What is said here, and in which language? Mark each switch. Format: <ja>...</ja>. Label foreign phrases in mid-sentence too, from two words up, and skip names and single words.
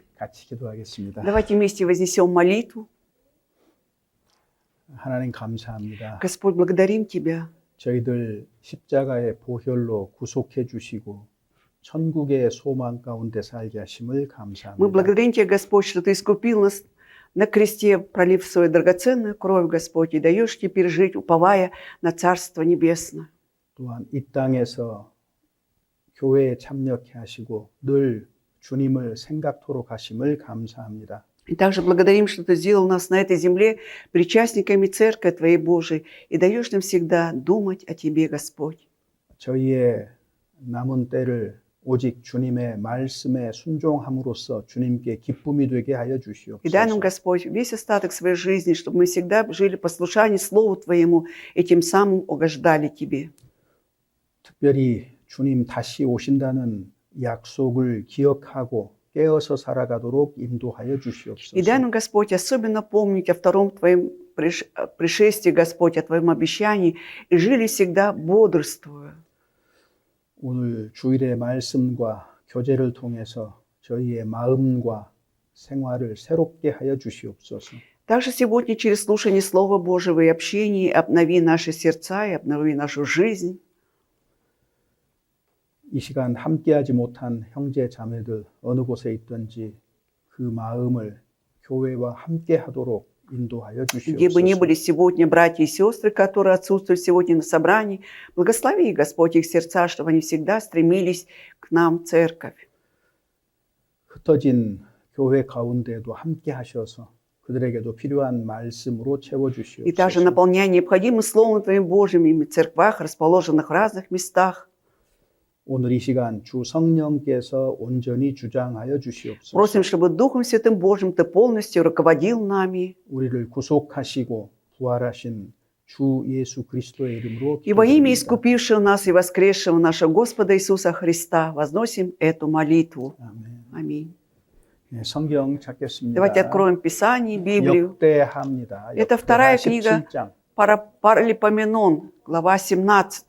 <ko>같이 기도하겠습니다.</ko> <ru>Давайте вместе вознесем молитву.</ru> <ko>하나님 감사합니다.</ko> <ru>Господь, благодарим Тебя.</ru> <ko>저희들 십자가의 보혈로 구속해 주시고 천국의 소망 가운데 살게 하심을</ko> <ru>Мы</ru> <ko>감사합니다.</ko> <ru>благодарим Тебя, Господь, что Ты искупил нас на кресте, пролив свою драгоценную кровь, Господь, и даешь теперь жить, уповая на Царство Небесное.</ru> <ko>또한 이 땅에서 교회에 참여케 하시고 늘 주님을 생각토록 하심을 감사합니다.</ko> <ru>И также благодарим, что Ты сделал нас на этой земле причастниками Церкви Твоей Божией и даешь нам всегда думать о Тебе, Господь.</ru> <ko>저희의 남은 때를 오직 주님의 말씀에 순종함으로써 주님께 기쁨이 되게 하여</ko> <ru>И дай нам,</ru> <ko>주시옵소서.</ko> <ru>Господь, весь остаток своей жизни, чтобы мы всегда жили в послушании Слову Твоему и тем самым угождали Тебе.</ru> <ko>특별히 주님 다시 오신다는 약속을 기억하고 깨어서 살아가도록 인도하여</ko> <ru>И дай</ru> <ko>주시옵소서.</ko> <ru>нам, Господь, особенно помнить о втором Твоем пришествии, Господь, о Твоем обещании, и жили всегда бодрствуя.</ru> <ko>오늘 주일의 말씀과 교제를 통해서 저희의 마음과 생활을 새롭게 하여 주시옵소서.</ko> <ru>Также сегодня через слушание Слова Божьего и общение обнови наши сердца и обнови нашу жизнь.</ru> <ko>이 시간 함께하지 못한 형제 자매들 어느 곳에 있든지 그 마음을 교회와 함께하도록 인도하여</ko> <ru>Где бы ни</ru> <ko>주시옵소서.</ko> <ru>были сегодня братья и сестры, которые отсутствуют сегодня на собрании, благослови, Господь, их сердца, чтобы они всегда стремились к нам, Церковь.</ru> <ko>흩어진 교회 가운데도 함께하셔서 그들에게도 필요한 말씀으로 채워</ko> <ru>И также</ru> <ko>주시옵소서.</ko> <ru>наполняй необходимым Словом Твоим Божьим и в церквах, расположенных в разных местах.</ru> <ko>오늘 이 시간 주 성령께서 온전히 주장하여 주시옵소서.</ko> <ru>Просим, чтобы Духом Святым Божьим Ты полностью руководил нами.</ru> <ko>우리를 구속하시고 부활하신 주 예수 그리스도의 이름으로</ko> <ru>И во имя</ru> <ko>기도드립니다.</ko> <ru>искупившего нас и воскресшего нашего Господа Иисуса Христа возносим эту молитву.</ru> <ko>아멘.</ko> <ru>Аминь.</ru> <ko>네, 성경 찾겠습니다.</ko> <ru>Давайте откроем Писание, Библию.</ru> <ko>역대하입니다.</ko> <ru>Это вторая книга</ru> <ko>17장.</ko> <ru>Паралипоменон, глава 17.</ru>